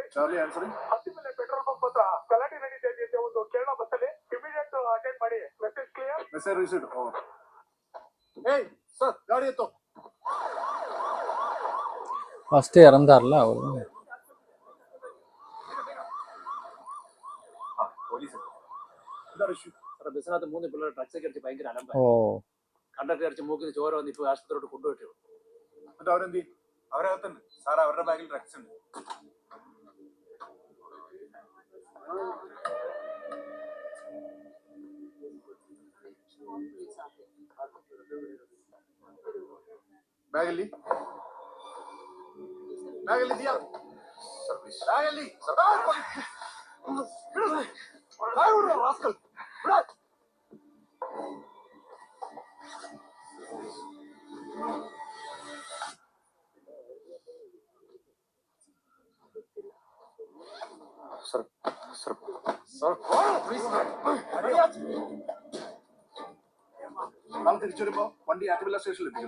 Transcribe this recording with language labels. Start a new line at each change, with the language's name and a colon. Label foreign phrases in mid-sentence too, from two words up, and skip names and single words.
Kannada: ಚಾರ್ಲಿ ಆನ್ಸರಿಂಗ್. ಹತ್ತಿ ಮೇಲೆ
English: petrol bunk
Kannada: ಹತ್ರ ಗಲಾಟೆ ನಡೀತಾ ಇದೆ. ಒಂದು ಕೇರಳ ಬಸ್ಸಲ್ಲಿ
English: immediate attend
Kannada: ಮಾಡಿ.
English: message clear. message received.
Tamil: ஏய் சார் காடி ஏத்தோ. ஃபஸ்ட்டு இறந்தார்ல அவரு.
Malayalam: പോലീസ് സാർ ബസ്സിനകത്ത് 3 പിള്ളേർ ഡ്രഗ്സ് ഒക്കെ അടിച്ച് ഭയങ്കര അലമ്പ. ഓ കണ്ടക്ടർ അടിച്ച് മൂക്കിന് ചോര വന്ന് ഇപ്പോൾ ആശുപത്രിയോട്ട് കൊണ്ടുപോയിട്ടു. എന്നിട്ട് അവരെന്തി? അവരകത്തുണ്ട് സാർ. അവരുടെ ബാഗിൽ ഡ്രഗ്സ് ഉണ്ട്.
Kannada: ಬ್ಯಾಗಲ್ಲಿ ದಿಯಾ
English: sir please.
Kannada: ಬ್ಯಾಗಲ್ಲಿ ಸರ್. ರಾಸ್ಕಲ್ ಬಿಡ.
English: sir sir sir please.
Malayalam: നാളെ തിരിച്ചു വരുമ്പോ വണ്ടി ആറ്റുവില്ല സ്റ്റേഷനിൽ എത്തിക്കണം.